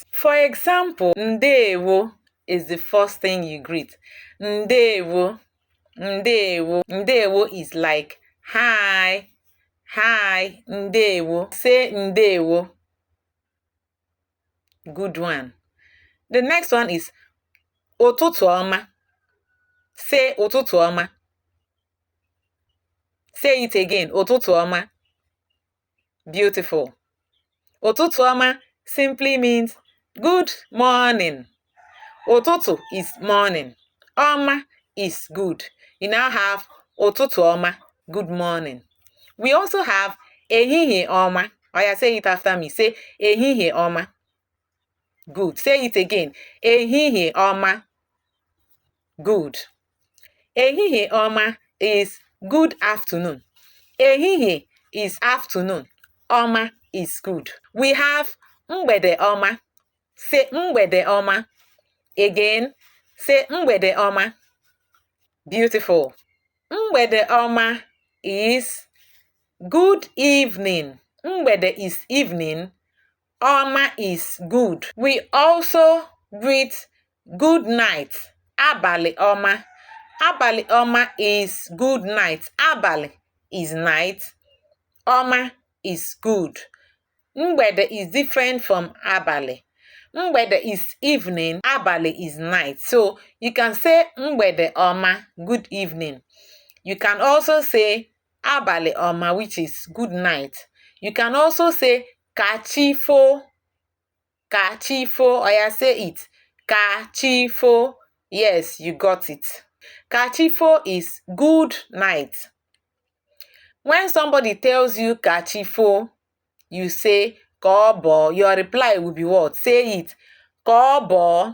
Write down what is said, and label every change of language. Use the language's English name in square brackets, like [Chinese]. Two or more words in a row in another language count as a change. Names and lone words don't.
[English] For example, Ndewo is the first thing you greet. [Igbo] Ndewo, Ndewo. [English] Ndewo is like, hi, hi, Ndewo. Say Ndewo. Good one. The next one is [Igbo] ụtụtụ ọma. [English] Say [Igbo] ụtụtụ ọma. [English] Say it again. [Igbo] Ụtụtụ ọma. [English] Beautiful. [Igbo] Ụtụtụ ọma [English] simply means good morning. Ụtụtụ is morning. Ọma is good. You now have [Igbo] ụtụtụ ọma, [English] good morning. We also have [Igbo] ehihie ọma. Oya, [English] say it after me. Say [Igbo] ehihie ọma. [English] Good. Say it again. [Igbo] Ehihie ọma. [English] Good. [Igbo] Ehihie ọma [English] is good afternoon. Ehihie is afternoon. Ọma is good. We have [Igbo] mgbede ọma. [English] Say [Igbo] mgbede ọma. [English] Again, say [Igbo] mgbede ọma. [English] Beautiful. [Igbo] Mgbede ọma [English] is good evening. Mgbede is evening. Ọma is good. We also greet good night. [Igbo] Abalị ọma. Abalị ọma [English] is good night. Abalị is night. Ọma is good. Mgbede is different from abalị. Mgbede is evening. Abalị is night. So you can say [Igbo] mgbede ọma, [English] good evening. You can also say [Igbo] abalị ọma, [English] which is good night. You can also say kachifo. [Igbo] Kachifo. Oya, [English] say it. Kachifo. Yes, you got it. Kachifo is good night. When somebody tells you kachifo, you say kobo. Your reply will be what? Say it. Kobo.